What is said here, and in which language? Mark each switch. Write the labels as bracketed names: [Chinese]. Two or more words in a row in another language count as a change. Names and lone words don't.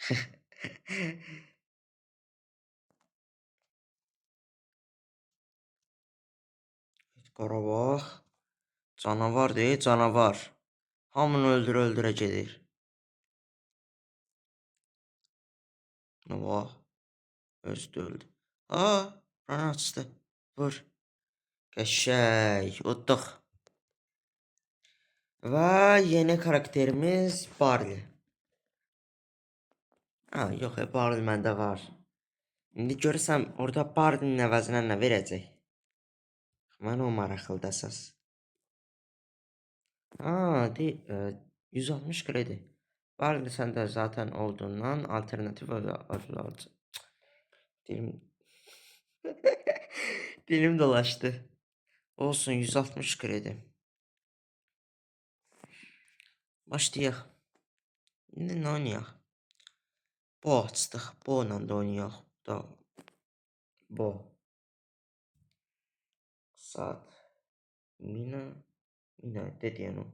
[Azerbaijani] Qarabağ. [Turkish] Canavar değil, canavar. [Azerbaijani] Hamını öldüre gedir. [Turkish] Ne var? Özü de öldü. Aa, bana açtı. Vur. [Azerbaijani] Qəşəng. Utduq. Və yeni karakterimiz Barley. Ha, yox, Barley məndə var. İndi görürsəm orada Barley'nin əvəzinə nə verəcək? Mən o maraqlıdır əsas. Ha, 160 kredi. [Turkish] Barley sende zaten olduğundan alternatif alacağım. Dilim dilim dolaştı. Olsun 160 kredi. [Azerbaijani] Başlayaq. İndi nə oynayaq? Bu açdıq. Bu ilə də oynayaq. Da. Bu. Saat. Mina dediyin o.